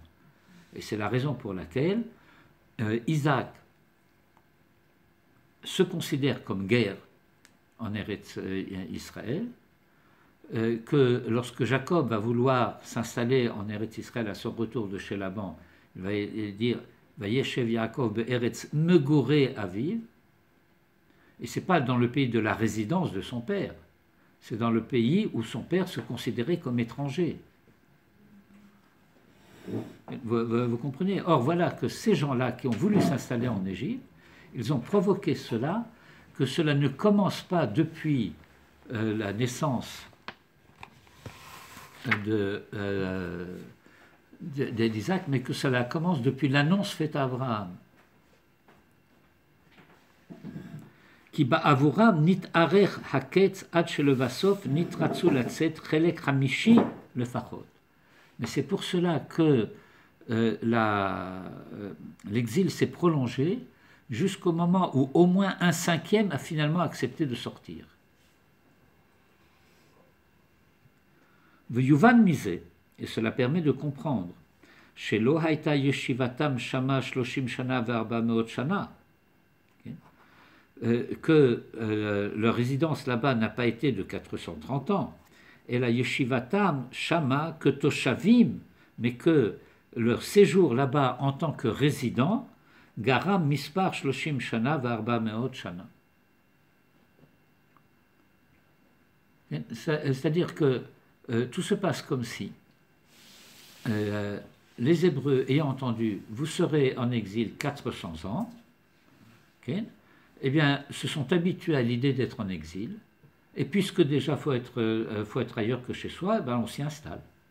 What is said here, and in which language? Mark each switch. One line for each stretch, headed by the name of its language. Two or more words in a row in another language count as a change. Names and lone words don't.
French: Et c'est la raison pour laquelle Isaac se considère comme guerre en Eretz Israël, que lorsque Jacob va vouloir s'installer en Eretz Israël à son retour de chez Laban, il va dire
Hebrew: וישב יעקב בארץ מגורי אביו,
French: et c'est pas dans le pays de la résidence de son père, c'est dans le pays où son père se considérait comme étranger. Vous comprenez? Or voilà que ces gens-là qui ont voulu s'installer en Égypte, ils ont provoqué cela, que cela ne commence pas depuis la naissance d'Isaac, mais que cela commence depuis l'annonce faite à Abraham.
Hebrew: כי בעבורם נתארך הקץ עד שלבסוף נתרצו לצאת חלק חמישי לפחות.
French: Mais c'est pour cela que l'exil s'est prolongé jusqu'au moment où au moins 1/5 a finalement accepté de sortir.
Hebrew: ויובן מזה,
French: et cela permet de comprendre,
Hebrew: שלא היתה ישיבתם שמה שלושים שנה וארבע מאות שנה,
French: que leur résidence là-bas n'a pas été de 430 ans, et la
Hebrew: ישיבתם שמה
French: que toshavim, mais que leur séjour là-bas en tant que résident
Hebrew: גרם מספר שלושים שנה וארבע מאות שנה.
French: C'est-à-dire que tout se passe comme si les Hébreux ayant entendu vous serez en exil 400 ans, okay, eh bien se sont habitués à l'idée d'être en exil, et puisque déjà faut être ailleurs que chez soi, ben on s'y installe.